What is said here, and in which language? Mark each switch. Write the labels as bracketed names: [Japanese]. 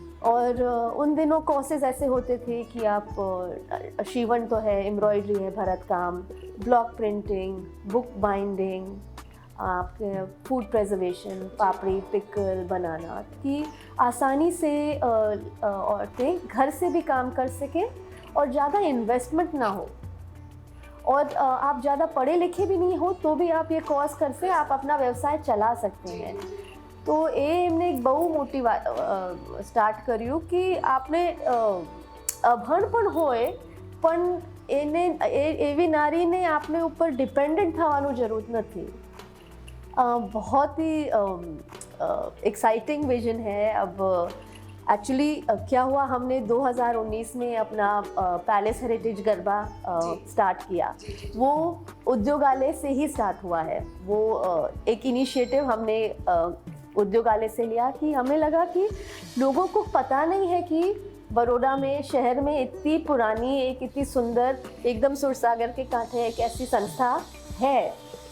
[Hindi] और उन दिनों कोर्सेज ऐसे होते थे कि आप शिवन तो है, एम्ब्रॉयडरी है, भरत काम, ब्लॉक प्रिंटिंग, बुक बाइंडिंग, आपके फूड प्रिजर्वेशन, पापड़ी, पिकल बनाना, कि आसानी से औरतें घर से भी काम कर सकें और ज़्यादा इन्वेस्टमेंट ना हो. और आप ज़्यादा पढ़े लिखे भी नहीं हो तो भी आप ये कोर्स कर से आप अपना व्यवसाय चला सकते हैं. [Gujarati] तो એ એમને એક બહુ મોટી વાત સ્ટાર્ટ કર્યું કે આપણે અભણ પણ હોય પણ એને એવી નારીને આપણે ઉપર ડિપેન્ડન્ટ થવાનું જરૂર નથી. [Hindi] बहुत ही एक्साइटिंग विजन है. अब एक्चुअली क्या हुआ, हमने 2019 में अपना पैलेस हेरिटेज गरबा स्टार्ट किया. वो उद्योगालय से ही स्टार्ट हुआ है. वो एक इनिशिएटिव हमने उद्योगालय से लिया कि हमें लगा कि लोगों को पता नहीं है कि बड़ौदा में, शहर में इतनी पुरानी, एक इतनी सुंदर, एकदम सुरसागर के कांठे एक ऐसी संस्था है